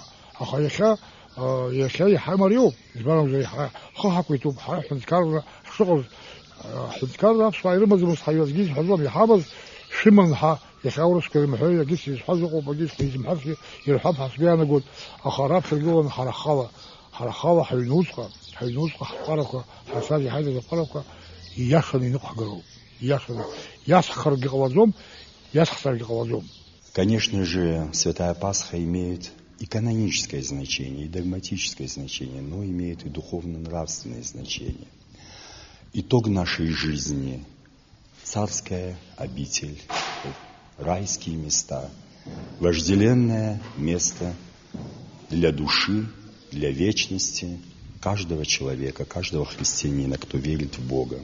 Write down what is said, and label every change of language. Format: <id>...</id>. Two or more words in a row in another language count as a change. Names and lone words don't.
<ab>Аха иахьа иаҳа мариоуп, избанзар иаҳа ҳхы ҳақәиҭуп, ҳара ҳҳәынҭқарра ҳшыҟаз, ҳҳәынҭқарра аԥсуаа ирымаӡамызт, ҳаҩаӡгьы изҳәаӡом, иҳамаз шәыман ҳәа иахьа аурысқәа ирымҳәои, егьыс изҳәаз ыҟоуп, егьыс изымҳәазгьы ирҳәап ҳәа сгәы иаанагоит, аха раԥхьаргыланы ҳара ҳхала ҳаҩнуҵҟа ҳԥҟарақәа, ҳазцаз иҳаиҭаз аԥҟарақәа ииашаны иныҟәҳгароуп. Ииашаны иасххаргьы ҟалаӡом, иасхҵаргьы ҟалаӡом.</ab> <ru>Конечно же, Святая Пасха имеет и каноническое значение, и догматическое значение, но имеет и духовно-нравственное значение. Итог нашей жизни – царская обитель, райские места, вожделенное место для души, для вечности каждого человека, каждого христианина, кто верит в Бога.</ru>